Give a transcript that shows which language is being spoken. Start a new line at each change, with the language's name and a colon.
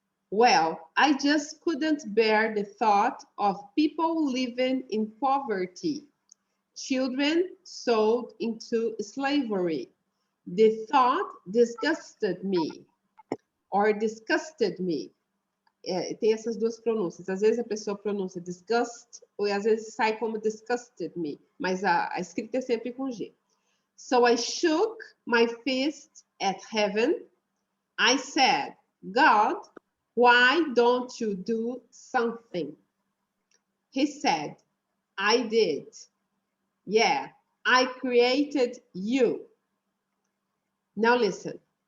English: Well, I just couldn't bear the thought of people living in poverty, children sold into slavery. The thought disgusted me, or disgusted me.
Portuguese: Tem essas duas pronúncias. Às vezes a pessoa pronuncia disgust, ou às vezes sai como
English: disgusted me,
Portuguese: mas a escrita é sempre com G.
English: So I shook my fist at heaven. I said, God, why don't you do something? He said, I did. Yeah, I created you. Now listen.